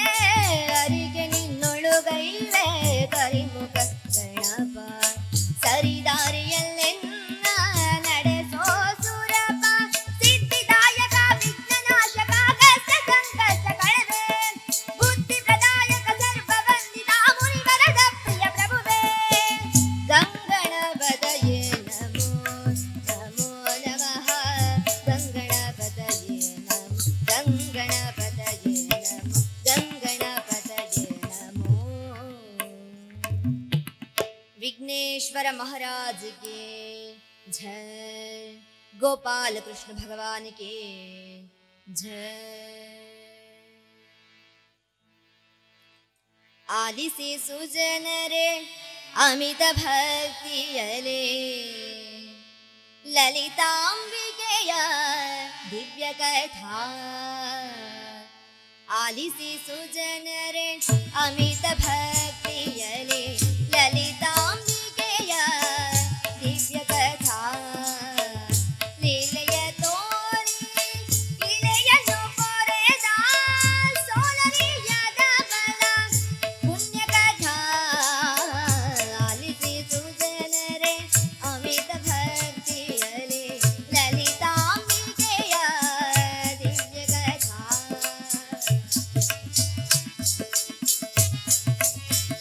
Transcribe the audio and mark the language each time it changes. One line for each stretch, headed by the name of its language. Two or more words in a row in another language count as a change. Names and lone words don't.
Kannada: ಅರಿಗೆ ನಿನ್ನೊಳುಗೈವೆ ಕರಿಮುಖ ಗಣಪ ಸರಿದಾರಿಯಲ್ಲೆನ್ನ ನಡೆಸೋ ಸುರಪ. ಸಿದ್ಧಿದಾಯಕ ವಿಘ್ನನಾಶಕ ಕಷ್ಟ ಸಂಕಷ್ಟ ಕಳೆವೆ ಬುದ್ಧಿ ಪ್ರದಾಯಕ ಸರ್ವವಂದಿತ ಮುನಿವರದ ಪ್ರಿಯ ಪ್ರಭುವೇ.
Sanskrit: ಗಂಗಣಪತಯೇ ನಮೋ ನಮೋ ನಮಃ ಗಂಗಣಪತಯೇ ನಮೋ ಗಂಗಣಪತಯೇ ನಮೋ ಗಂಗಣಪತಯೇ ನಮೋ.
Hindi: विघ्नेश्वर महाराज के जय. गोपाल कृष्ण भगवान के जय.
Kannada: ಆಲಿಸಿ ಸುಜನರೇ ಅಮಿತ ಭಕ್ತಿಯಲಿ ಲಲಿತಾಂಬಿಕೆಯ ದಿವ್ಯ ಕಥಾ. ಆಲಿಸಿ ಸುಜನರೇ ಅಮಿತ ಭಕ್ತಿಯಲಿ ಲಲಿತಾಂಬಿಕೆಯ ದಿವ್ಯ ಕಥಾ. ಲೀಲೆಯ ತೋರಿ ಇಳೆಯನ್ನು ಕೊರೆದ ಸೋಲರಿಯದ ಬಲ ಪುಣ್ಯ ಕಥಾ. ಆಲಿಸಿ ಸುಜನರೇ ಅಮಿತ ಭಕ್ತಿಯಲಿ ಲಲಿತಾಂಬಿಕೆಯ ದಿವ್ಯ ಕಥಾ.